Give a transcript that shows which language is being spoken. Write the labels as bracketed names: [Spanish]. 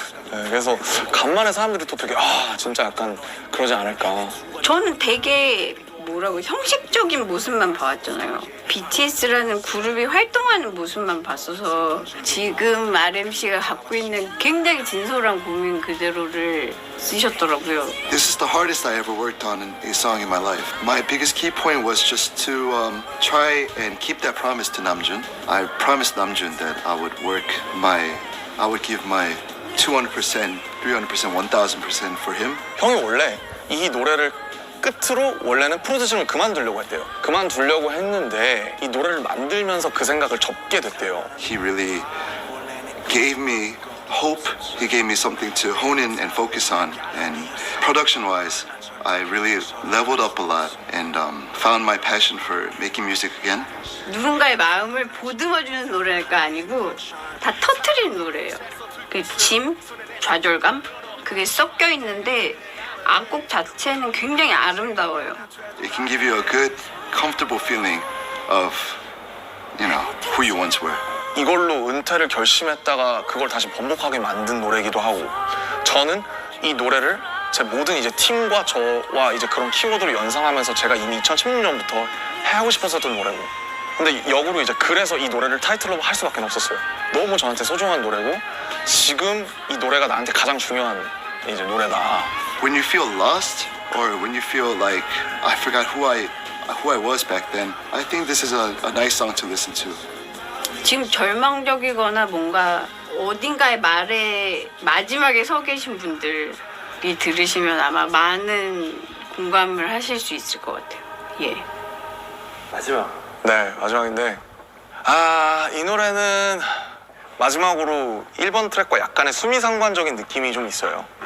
[Korean] 네, 그래서 간만에 사람들이 또 되게 진짜 약간 그러지 않을까. 저는 되게 뭐라고 형식적인 모습만 봐왔잖아요. BTS라는 그룹이 활동하는 모습만 봤어서 지금 RMC가 갖고 있는 굉장히 진솔한 고민 그대로를 쓰셨더라고요. [English] This is the hardest I ever worked on a song in my life. My biggest key point was just to try and keep that promise to Namjoon. I promised Namjoon that I would give my 200%, 300%, 1000% for him. [Korean] 형이 원래 이 노래를 끝으로 원래는 프로듀싱을 그만두려고 했대요. 그만두려고 했는데 이 노래를 만들면서 그 생각을 접게 됐대요. [English] He really gave me hope. He gave me something to hone in and focus on. And production-wise, I really leveled up a lot and found my passion for making music again. [Korean] 누군가의 마음을 보듬어주는 노래가 아니고 다 터트리는 노래예요. 그 짐, 좌절감 그게 섞여 있는데 악곡 자체는 굉장히 아름다워요. [English] It can give you a good, comfortable feeling of, who you once were. [Korean] 이걸로 은퇴를 결심했다가 그걸 다시 번복하게 만든 노래이기도 하고 저는 이 노래를 제 모든 이제 팀과 저와 이제 그런 키워드를 연상하면서 제가 이미 2016년부터 하고 싶었었던 노래고, 근데 역으로 이제 그래서 이 노래를 타이틀로 할 수밖에 없었어요. 너무 저한테 소중한 노래고 지금 이 노래가 나한테 가장 중요한 이제 노래다. [English] When you feel lost or when you feel like I forgot who I was back then, I think this is a nice song to listen to. [Korean] 지금 절망적이거나 뭔가 어딘가의 말에 마지막에 서 계신 분들이 들으시면 아마 많은 공감을 하실 수 있을 것 같아요. 예. 마지막. 네, 마지막인데 이 노래는 마지막으로 1번 트랙과 약간의 수미상관적인 느낌이 좀 있어요.